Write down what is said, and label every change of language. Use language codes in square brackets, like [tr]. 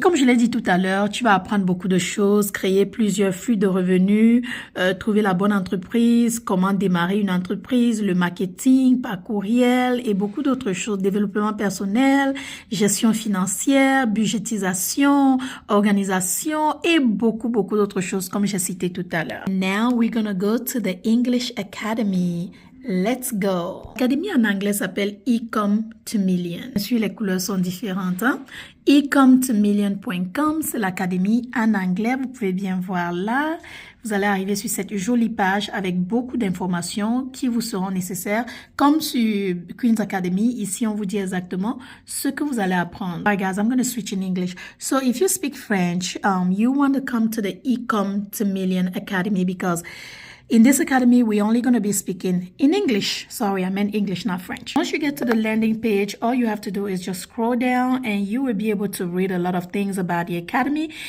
[fr] Comme je l'ai dit tout à l'heure, tu vas apprendre beaucoup de choses, créer plusieurs flux de revenus, trouver la bonne entreprise, comment démarrer une entreprise, le marketing par courriel et beaucoup d'autres choses, développement personnel, gestion financière, budgétisation, organisation et beaucoup d'autres choses comme j'ai cité tout à l'heure. [en] Now we're gonna go to the English Academy. Let's go. [fr] L'académie en anglais s'appelle Ecom to Million. Bien sûr, les couleurs sont différentes. Ecom2million.com, c'est l'académie en anglais. Vous pouvez bien voir là. Vous allez arriver sur cette jolie page avec beaucoup d'informations qui vous seront nécessaires. Comme sur Queen's Academy, ici, on vous dit exactement ce que vous allez apprendre. [en] Alright, guys, I'm going to switch in English. So, if you speak French, you want to come to the Ecom2Million Academy because in this academy, we're only going to be speaking in English. Sorry, I meant English, not French. Once you get to the landing page, all you have to do is just scroll down and you will be able to read a lot of things about the academy.